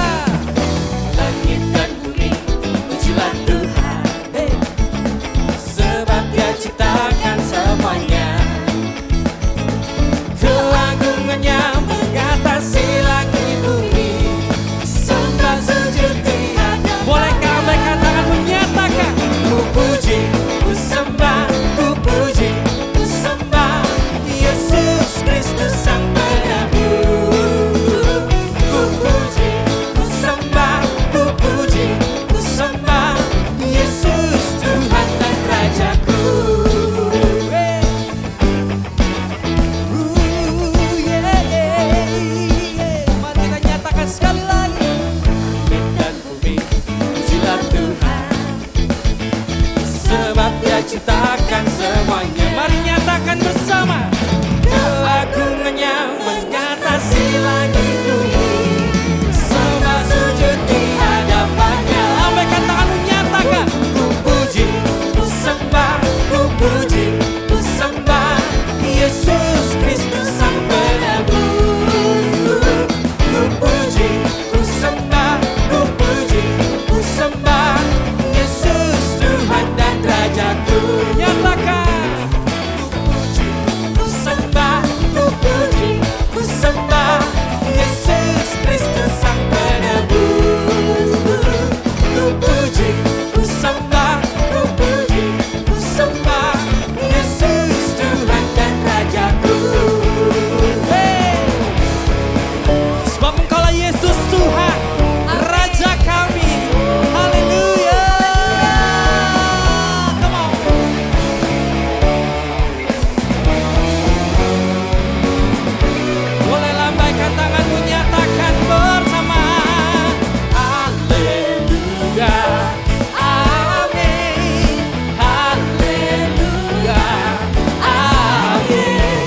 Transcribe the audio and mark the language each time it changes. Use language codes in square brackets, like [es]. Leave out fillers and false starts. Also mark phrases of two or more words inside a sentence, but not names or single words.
[id] Langit dan bumi pujilah Tuhan, sebab Dia ciptakan semuanya. Keagungannya mengatasi langit bumi, sembah sujud di hadapannya. Bolehkah angkat tangan menyatakan, ku puji, ku sembah, ku puji, ku sembah Yesus Kristus Sang Penebus. Ku puji, ku sembah, ku puji, ku sembah Yesus Tuhan dan Rajaku. Mari kita nyatakan sekali lagi. Langit dan bumi pujilah Tuhan, sebab Dia ciptakan semuanya. Mari nyatakan bersama. Keagungannya mengatasi langit bumi, sembah sujud di hadapannya. Lambaikan tanganmu nyatakan, ku puji, ku sembah, ku puji, ku sembah Yesus Kristus Sang Penebus. Ku puji, ku sembah, ku puji, ku sembah Yesus Tuhan dan Rajaku. Nyatakan, ku puji, ku sembah, ku puji, ku sembah Yesus Kristus Sang Penebus. Ku puji, ku sembah, ku puji, ku sembah Yesus Tuhan dan Rajaku. Sebab Engkaulah Yesus Tuhan, Raja kami. Haleluya. [en] Come on. [id] Boleh lambaikan tanganmu, nyatakan bersama. Haleluya. Amin. Haleluya. Amin.